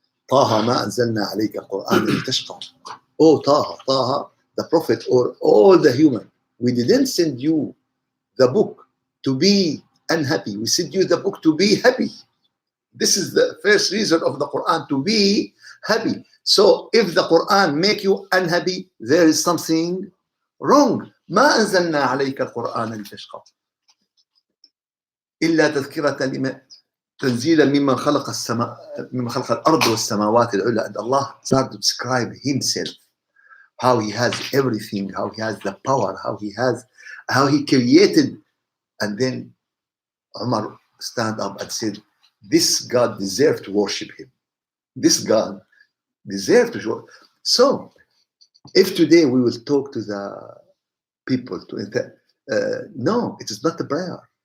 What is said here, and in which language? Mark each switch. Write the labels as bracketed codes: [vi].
[ar] Taha ma anzalna alayka al-Quran litashqa. [en] Oh Taha, the Prophet or all the human, we didn't send you the book to be unhappy. We sent you the book to be happy. This is the first reason of the Quran, to be happy. So if the Quran make you unhappy, there is something wrong. [ar] ما أنزلنا عليك القرآن لتشقى إلا تذكرة لمن تنزيلا ممن خلق الأرض والسماوات العلى. [en] And Allah started to describe Himself, how He has everything, how He has the power, how He created. And then Umar stand up and said, this God deserves to worship Him. This God deserves to worship. So, if today we will talk to the people, no, it is not a prayer.